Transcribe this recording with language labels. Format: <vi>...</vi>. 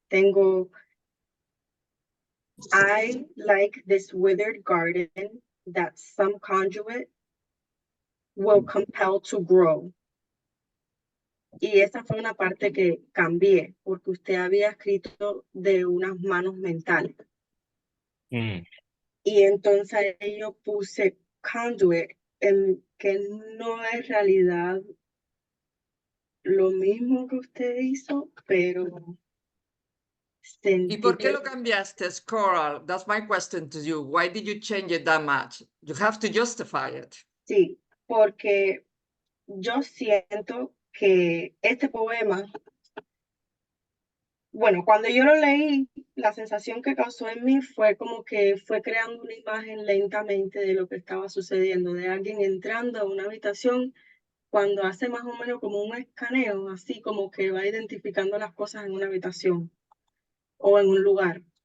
<es>Tengo,</es> <en>I like this withered garden that some conduit will compel to grow.</en> <es>Y esa fue una parte que cambié, porque usted había escrito de unas manos mentales. Mm. Y entonces yo puse conduit, que no es realidad lo mismo que usted hizo, pero ¿Y por sentí qué lo cambiaste, Coral?</es> <en>That's my question to you. Why did you change it that much? You have to justify it.</en> <es>sí, porque yo siento que este poema, bueno, cuando yo lo leí, la sensación que causó en mí fue como que fue creando una imagen lentamente de lo que estaba sucediendo, de alguien entrando a una habitación cuando hace más o menos como un escaneo, así como que va identificando las cosas en una habitación o en un lugar.</es>